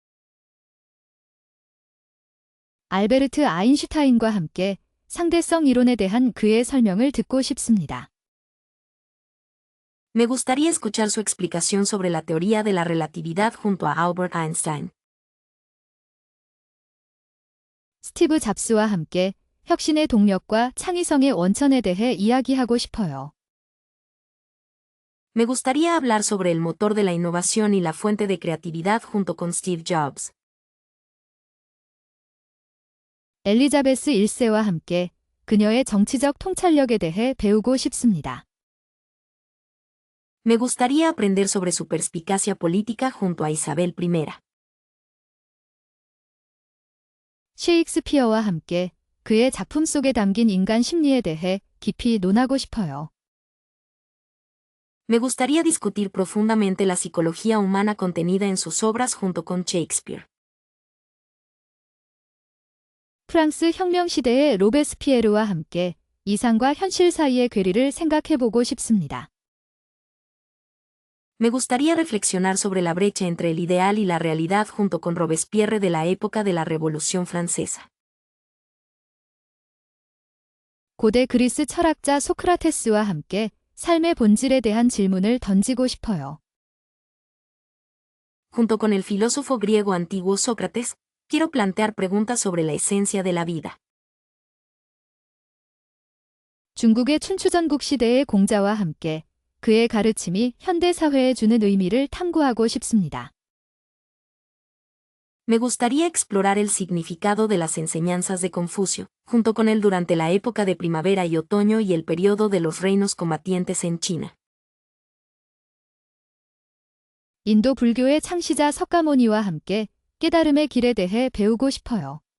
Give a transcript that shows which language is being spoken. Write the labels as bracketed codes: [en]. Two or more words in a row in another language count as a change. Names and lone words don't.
[ko] 알베르트 아인슈타인과 함께 상대성 이론에 대한 그의 설명을 듣고 싶습니다. [es] Me gustaría escuchar su explicación sobre la teoría de la relatividad junto a Albert Einstein. [ko] 스티브 잡스와 함께 혁신의 동력과 창의성의 원천에 대해 이야기하고 싶어요. [es] Me gustaría hablar sobre el motor de la innovación y la fuente de creatividad junto con Steve Jobs. [ko] 엘리자베스 1세와 함께 그녀의 정치적 통찰력에 대해 배우고 싶습니다. [es] Me gustaría aprender sobre su perspicacia política junto a Isabel I. [ko] 셰익스피어와 함께 그의 작품 속에 담긴 인간 심리에 대해 깊이 논하고 싶어요. [es] Me gustaría discutir profundamente la psicología humana contenida en sus obras junto con Shakespeare. [ko] 프랑스 혁명 시대의 로베스피에르와 함께 이상과 현실 사이의 괴리를 생각해보고 싶습니다. [es] Me gustaría reflexionar sobre la brecha entre el ideal y la realidad junto con Robespierre de la época de la Revolución Francesa. [ko] 고대 그리스 철학자 소크라테스와 함께 삶의 본질에 대한 질문을 던지고 싶어요. [es] Junto con el filósofo griego antiguo Sócrates, quiero plantear preguntas sobre la esencia de la vida. [ko] 중국의 춘추전국 시대의 공자와 함께 그의 가르침이 현대 사회에 주는 의미를 탐구하고 싶습니다. [es] Me gustaría explorar el significado de las enseñanzas de Confucio, junto con él durante la época de primavera y otoño y el periodo de los reinos combatientes en China. [ko] 인도 불교의 창시자 석가모니와 함께 깨달음의 길에 대해 배우고 싶어요.